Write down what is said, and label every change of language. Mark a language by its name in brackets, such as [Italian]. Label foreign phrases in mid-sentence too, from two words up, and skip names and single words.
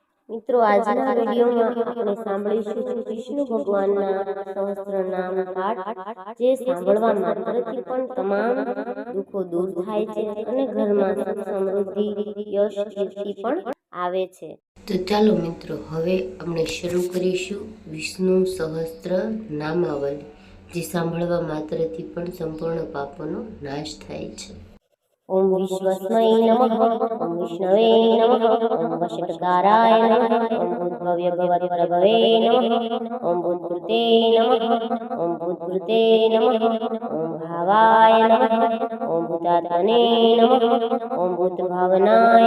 [Gujarati] મિત્રો, આજના વિડીયોમાં આપણે સાંભળીશું વિષ્ણુ ભગવાનના સહસ્ત્રનામ પાઠ, જે સાંભળવા માત્રથી પણ તમામ દુઃખો દૂર થાય છે અને ઘરમાં સુખ, સમૃદ્ધિ, યશ, કીર્તિ પણ આવે છે. તો ચાલો મિત્રો, હવે આપણે શરૂ કરીશું વિષ્ણુ સહસ્ત્ર નામાવલી, જે સાંભળવા માત્રથી પણ સંપૂર્ણ પાપોનો નાશ થાય છે. [Sanskrit] ओम विश्वस्मै नमः, ओम विष्णवे नमः, ओम वषट्काराय नमः, ओम भूतभव्य भवत्प्रभवे नमः, ओम भूतकृते नमः, ओम भूतकृते नमः, ओम भावाय नमः, ओम भूतात्मने नमः, ओम भूतभावनाय